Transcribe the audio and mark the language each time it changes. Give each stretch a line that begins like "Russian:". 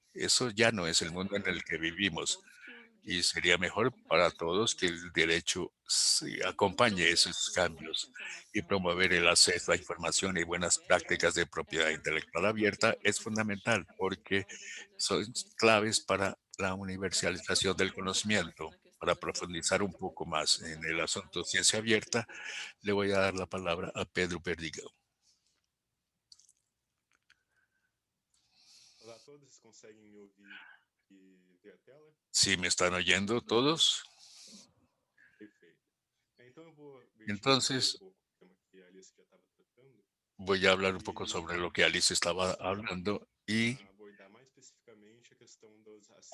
Spanish: Eso ya no es el mundo en el que vivimos y sería mejor para todos que el derecho acompañe esos cambios y promover el acceso a información y buenas prácticas de propiedad intelectual abierta es fundamental porque son claves para la universalización del conocimiento. Para profundizar un poco más en el asunto ciencia abierta, le voy a dar la palabra a Pedro Perdigão.
Portuguese: Olá a todos, conseguem me ouvir e ver a tela?
Spanish: ¿Sí me están oyendo todos?
Portuguese: Perfeito. Então eu vou
Spanish: Entonces,
Portuguese: pouco o tema que a Alice já estava tratando,
Spanish: voy a hablar un poco sobre lo que Alice estaba hablando y
Portuguese: abordar mais especificamente a questão dos acessos